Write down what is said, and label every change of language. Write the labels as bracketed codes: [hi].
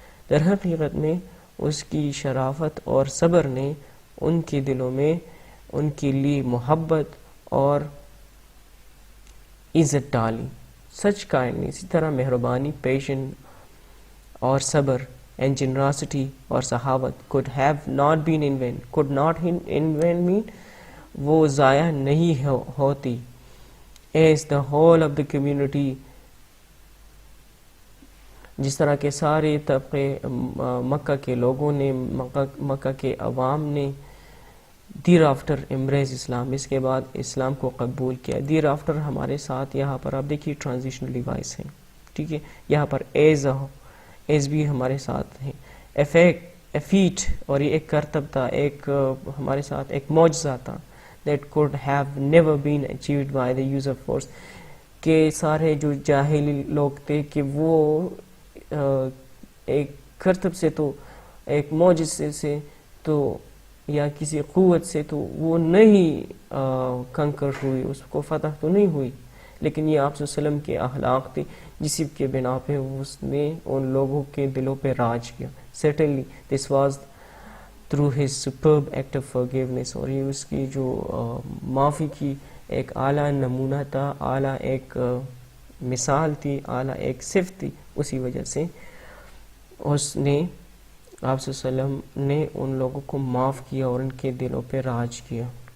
[ur] در حقیقت میں اس کی شرافت اور صبر نے ان کے دلوں میں ان کے لیے محبت اور عزت ڈالی. [en] such kindness, [ur] اسی طرح مہربانی, [en] passion [ur] اور صبر, [en] and generosity [ur] اور سخاوت [en] could have not been in vain. could not in vain mean [ur] وہ ضائع نہیں ہوتی. [en] as the whole of the community, [ur] جس طرح کے سارے طبقے مکہ کے لوگوں نے, مکہ کے عوام نے [en] thereafter embraced Islam, [ur] اس کے بعد اسلام کو قبول کیا. دیر آفٹر ہمارے ساتھ یہاں پر آپ دیکھیے ٹرانزیشنل ڈیوائس ہے. ٹھیک ہے, یہاں پر ایز بھی ہمارے ساتھ ہے. افیٹ, اور یہ ایک کرتب تھا, ایک ہمارے ساتھ ایک معجزہ تھا. [en] that could have never been achieved by the use of force. [ur] کہ سارے جو جاہلی لوگ تھے کہ وہ ایک کرتب سے تو ایک معجزے سے تو یا کسی قوت سے تو وہ نہیں کنکر ہوئی, اس کو فتح تو نہیں ہوئی, لیکن یہ آپ صلی اللہ علیہ وسلم کے اخلاق تھے جس کے بنا پہ اس نے ان لوگوں کے دلوں پہ راج کیا. [en] Certainly this was through his superb act of forgiveness. [ur] اور یہ اس کی جو معافی کی ایک اعلیٰ نمونہ تھا, اعلیٰ ایک مثال تھی, اعلیٰ ایک صفت تھی. اسی وجہ سے اس نے آپ صلی اللہ علیہ وسلم نے ان لوگوں کو معاف کیا اور ان کے دلوں پہ راج کیا.